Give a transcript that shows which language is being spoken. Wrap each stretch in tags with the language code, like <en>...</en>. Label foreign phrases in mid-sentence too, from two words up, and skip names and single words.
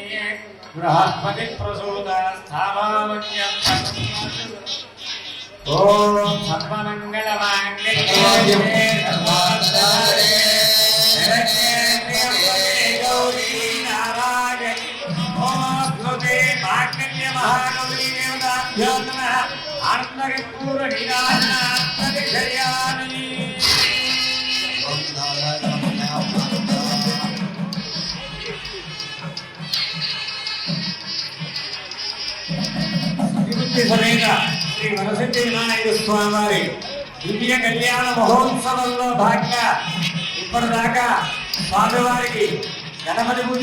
<sa>बृहस्पतिप्रसूतस्थावामन्यं ॐ सर्वमङ्गलमाङ्गल्ये सर्वार्थसाधके शरण्ये गौरी नारायणी नमोऽस्तुते माङ्गल्यमहागौरी देवताभ्यो नमः</sa> <te>आनन्दपूर्णनिराजनात्मविषयाणि సಮೇత శ్రీ వరసిద్ధి వినాయక స్వామి వారి దివ్య కళ్యాణ మహోత్సవంలో భాగంగా ఇప్పటిదాకా స్వామివారికి గణపతి పూజ</te>